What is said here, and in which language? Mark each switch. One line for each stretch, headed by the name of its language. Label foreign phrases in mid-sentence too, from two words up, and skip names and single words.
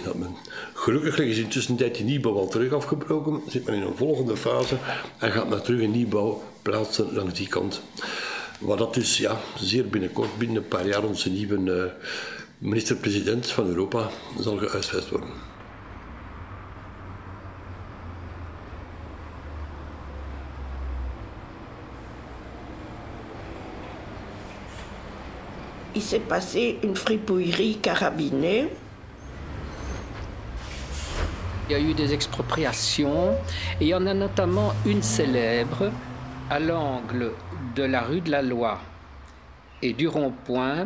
Dutch: Gelukkig is intussen die nieuwbouw al terug afgebroken, zit men in een volgende fase en gaat men terug een nieuwbouw plaatsen langs die kant. Waar dat dus ja, zeer binnenkort, binnen een paar jaar, onze nieuwe minister-president van Europa zal gehuisvest worden.
French: Il s'est passé une fripouillerie carabinée. Il y a eu des expropriations et il y en a notamment une célèbre à l'angle de la rue de la Loi et du Rond-Point.